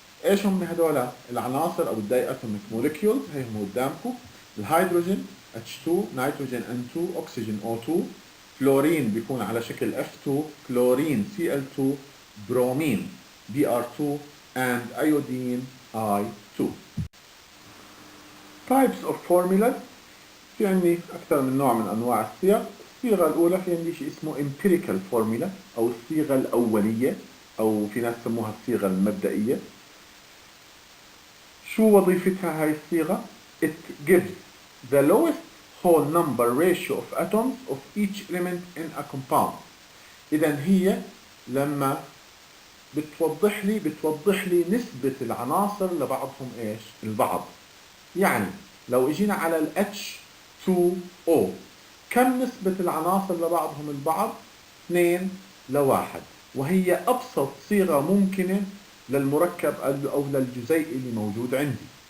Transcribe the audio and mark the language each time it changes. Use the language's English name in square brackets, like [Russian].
[Arabic] ايش هم هذول العناصر او الداي اتوميك موليكيولز؟ هي هم قدامكم: الهيدروجين H2، نيتروجين N2، أكسجين O2، فلورين بيكون على شكل F2، كلورين Cl2، برومين Br2، and iodine I2. [English] Types of formulas، [Arabic] في عندي أكثر من نوع من أنواع الصيغ. الصيغة الأولى في عندي شيء اسمه empirical formula أو الصيغة الأولية، أو في ناس يسموها الصيغة المبدئية. شو وظيفتها هاي الصيغة؟ [English] It gives the lowest whole number ratio of atoms of each element in a compound. [Arabic] إذا هي لما بتوضح لي نسبة العناصر لبعضهم ايش؟ البعض. يعني لو اجينا على ال H2O كم نسبة العناصر لبعضهم البعض؟ 2 ل1، وهي أبسط صيغة ممكنة للمركب أو للجزيء اللي موجود عندي.